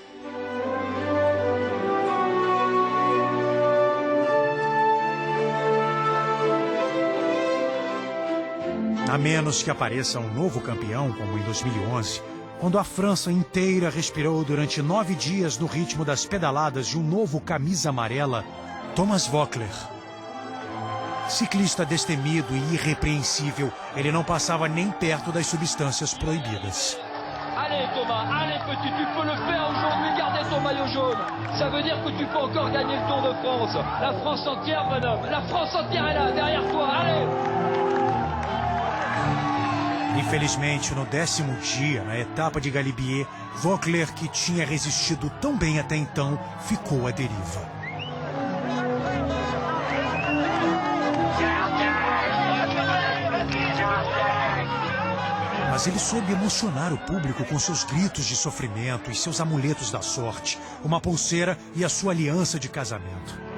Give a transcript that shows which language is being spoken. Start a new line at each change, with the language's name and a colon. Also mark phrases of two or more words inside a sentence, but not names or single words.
Portuguese: A menos que apareça um novo campeão, como em 2011, quando a França inteira respirou durante 9 dias no ritmo das pedaladas de um novo camisa amarela, Thomas Voeckler. Ciclista destemido e irrepreensível, ele não passava nem perto das substâncias proibidas.
French: Allez Thomas, allez petit, tu peux le faire aujourd'hui, garder ton maillot jaune. Ça veut dire que tu peux encore gagner le Tour de France. La France entière, bonhomme, la France entière est là, derrière toi, allez!
Portuguese: Infelizmente, no 10º dia, na etapa de Galibier, Voeckler, que tinha resistido tão bem até então, ficou à deriva. Mas mas ele soube emocionar o público com seus gritos de sofrimento e seus amuletos da sorte, uma pulseira e a sua aliança de casamento.